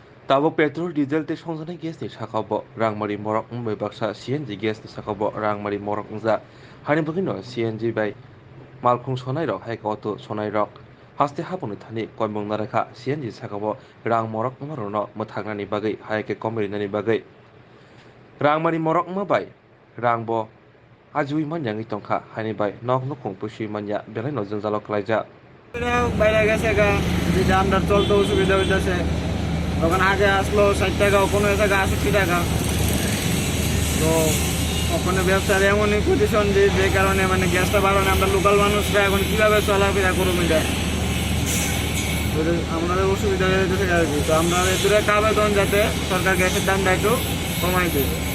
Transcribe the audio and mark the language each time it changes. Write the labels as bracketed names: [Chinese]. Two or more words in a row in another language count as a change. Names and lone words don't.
[Kok Borok] Tabok [English] petrol diesel [Kok Borok] te songzana gas ni sakabo rangmari morok bai baksa [English] CNG gas [Kok Borok] ni sakabo rangmari morok ngja hani bugino CNG bai malkhung sonai rok hai auto sonai rok haste hapuni thani koimong narakha CNG sakabo rang morok marono muthagnani bagai hai ke komrinani bagai rangmari morok ma bai rangbo ajui manyangi tongkha hani bai nok nokung pusi manya belai no jengjalok klaija [Bangla] বাইরে গেছে গা যেটা আমরা চলতে অসুবিধা হইতেছে তখন আগে আসলো 60 টাকা কোনো জায়গায় 80 টাকা তো ওখানে ব্যবসার এমনই পজিশন যে কারণে মানে গ্যাসটা বাড়ানো আমরা লোকাল মানুষরা এখন কীভাবে চলাফেরা করবো এটা আমাদের অসুবিধা হয়ে যেতেছে আর কি তো আমরা এদের একটা আবেদন যাতে সরকার গ্যাসের দামটা একটু কমাই দেয়